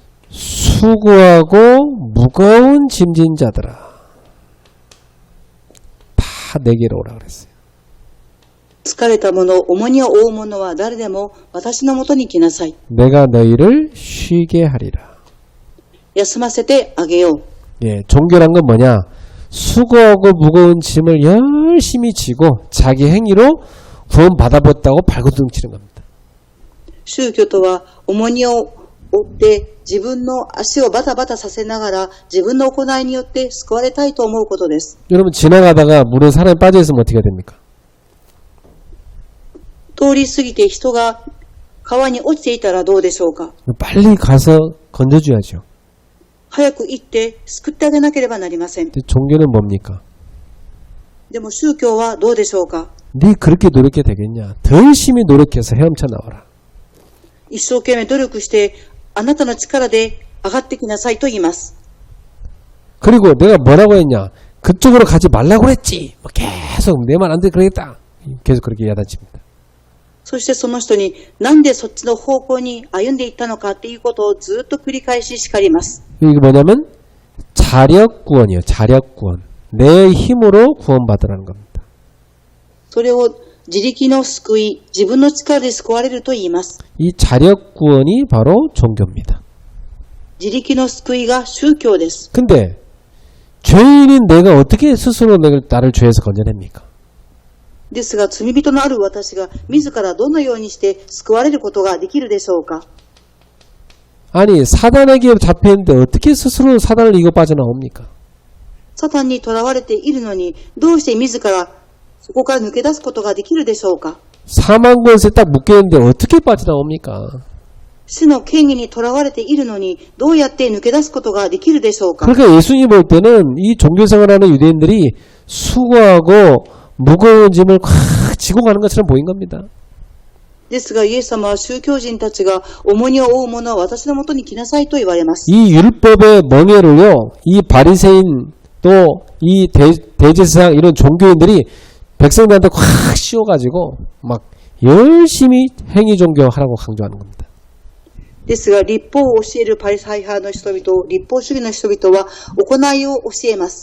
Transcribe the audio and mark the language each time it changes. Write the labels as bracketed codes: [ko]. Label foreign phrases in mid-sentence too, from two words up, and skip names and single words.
[ko] 수고하고 무거운 짐진 자들아 다 내게로 오라 그랬어요. [ja] 疲れた者、重荷を負う者は誰でも私のもとに来なさい。 [ko] 내가 너희를 쉬게 하리라. [ja] 休ませてあげよう。 [ko] 예, 종교란 건 뭐냐? 수고하고 무거운 짐을 열심히 지고 자기 행위로 구원받아봤다고 발버둥 치는 겁니다. [ja] 宗教とは重荷を負って自分の足をバタバタさせながら自分の行いによって救われたいと思うことです。 [ko] 여러분 지나가다가 물에 사람이 빠져있으면 어떻게 됩니까? [ja] 通り過ぎて人が川に落ちていたらどうでしょうか。 [ko] 빨리 가서 건져줘야죠. [ja] 早く行って救ってあげなければなりません。 [ko] 근데 종교는 뭡니까? [ja] でも宗教はどうでしょうか。 [ko] 네 그렇게 노력해도 되겠냐? 더 열심히 노력해서 헤엄쳐 나와라. [ja] 一生懸命努力してあなたの力で上がってきなさいと言います。 [ko] 그리고 내가 뭐라고 했냐? 그쪽으로 가지 말라고 했지. 뭐 계속 내 말 안 돼 그러겠다. 계속 그렇게 야단칩니다. [ja] そしてその人になんでそっちの方向に歩んでいったのかっていうことをずっと繰り返し叱ります。 [ko] 이게 뭐냐면 자력 구원이요. 자력 구원. 내 힘으로 구원받으라는 겁니다. [ja] それを自力の救い、自分の力で救われると言います。 [ko] 이 자력 구원이 바로 종교입니다. [ja] 自力の救いが宗教です。 [ko] 근데 죄인인 내가 어떻게 스스로 나를 죄에서 건져냅니까? [ja] ですが、罪人のある私が自らどのようにして救われることができるでしょうか。 [ko] 아니 사단에게 잡혀있는데 어떻게 스스로 사단을 이겨 빠져나옵니까? [ja] サタンに囚われているのに、どうして自らそこから抜け出すことができるでしょうか。 [ko] 사망 권세에 딱 묶여있는데 어떻게 빠져나옵니까? [ja] 死の権威に囚われているのに、どうやって抜け出すことができるでしょうか。 [ko] 그러니까 예수님 볼 때는 이 종교생활하는 유대인들이 수고하고 무거운 짐을 콱 지고 가는 것처럼 보인 겁니다. [ja] ですが、イエス様は宗教人たちが重荷を負う者は私のもとに来なさいと言われます。 [ko] 이 율법의 멍에를요, 이 바리새인 또 이 대제사장 이런 종교인들이 백성들한테 콱 씌워가지고 막 열심히 행위 종교 하라고 강조하는 겁니다. [ja] ですが、律法を教えるパリサイ派の人々、律法主義の人々は行いを教えます。